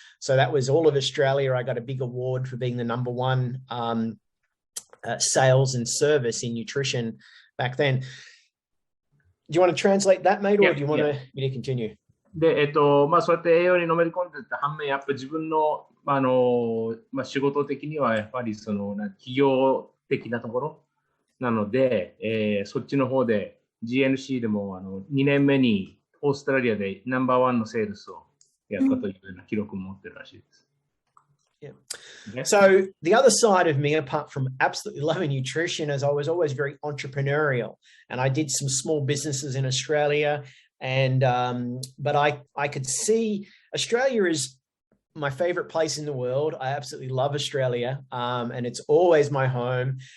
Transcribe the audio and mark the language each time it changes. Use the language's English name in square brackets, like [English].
[English] So that was all of Australia. I got a big award for being the #1 sales and service in nutrition back then. Do you want to translate that, mate, or do you want me to continue? [Japanese] で、そうやって栄養にのめり込んでいった反面、やっぱり自分の、仕事的にはやっぱり企業的なところなので、そっちの方で GNC でも2年目にオーストラリアで#1のセールスをやったというような記録を持ってるらしいです。 [English] Yeah. So the other side of me, apart from absolutely loving nutrition, is I was always very entrepreneurial, and I did some small businesses in Australia. And but I could see Australia is my favorite place in the world. I absolutely love Australia, and it's always my home.